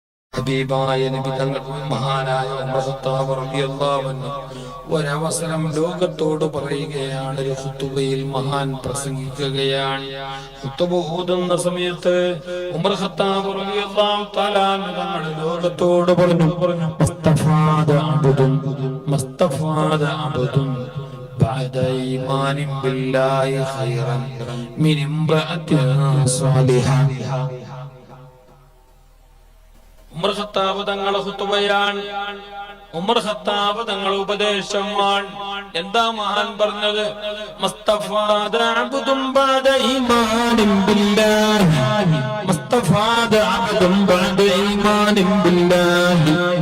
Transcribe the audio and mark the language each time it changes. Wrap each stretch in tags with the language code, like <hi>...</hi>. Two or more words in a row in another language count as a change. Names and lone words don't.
<ml>ഹബീബായ നബി തങ്ങൾ മഹാനായ ഉമർ ഖത്താബ്</ml> <ar>رضي الله عنه</ar> <ml>ഒരവസരം ലോകത്തോട് പറയുകയാണ്. ഒരു ഖുതുബയിൽ മഹാൻ പ്രസംഗിക്കുകയാണ്. ഖുതുബ ഓതുന്ന സമയത്ത് ഉമർ ഖത്താബ്</ml> <ar>رضي الله تعالى</ar> <ml>തങ്ങൾ ലോകത്തോട് പറഞ്ഞു</ml> <ar>ما استفاد عبد بعد إيمان بالله خيرا من امرأة صالحة.</ar> <ml>ഉമർ ഖത്താബ് തങ്ങൾ ഖുതുബയാണ്. ഉമർ ഖത്താബ് തങ്ങൾ ഉപദേശമാണ്. എന്താ മഹാൻ പറഞ്ഞത്?</ml> <ar>ما استفاد عبد بعد إيمان بالله، ما استفاد عبد بعد إيمان بالله.</ar>